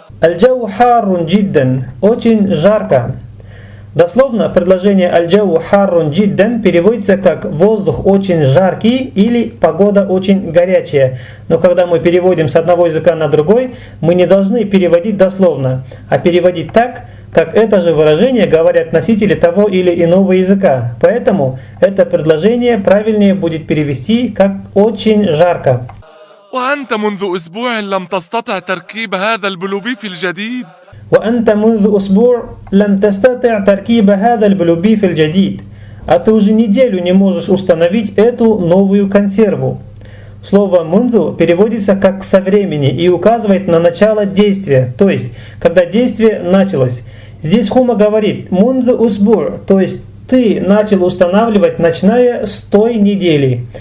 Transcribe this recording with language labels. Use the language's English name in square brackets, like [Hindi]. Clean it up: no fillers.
[Arabic] Аль-джау харрун джиддан. [Russian] Очень жарко. Дословно предложение аль-джау харрун джиддан переводится как воздух очень жаркий или погода очень горячая. Но когда мы переводим с одного языка на другой, мы не должны переводить дословно, а переводить так, как это же выражение говорят носители того или иного языка. Поэтому это предложение правильнее будет перевести как «очень жарко». [Arabic] وأنت منذ أسبوع لم تستطع تركيب هذا البلوبيف الجديد. وأنت منذ أسبوع لم تستطع تركيب هذا البلوبيف الجديد. [Russian] А ты уже неделю не можешь установить эту новую консерву. Слово «мунду» переводится как «со времени» и указывает на начало действия, то есть, когда действие началось. Здесь Хума говорит «мунду усбур», то есть ты начал устанавливать, начиная с той недели.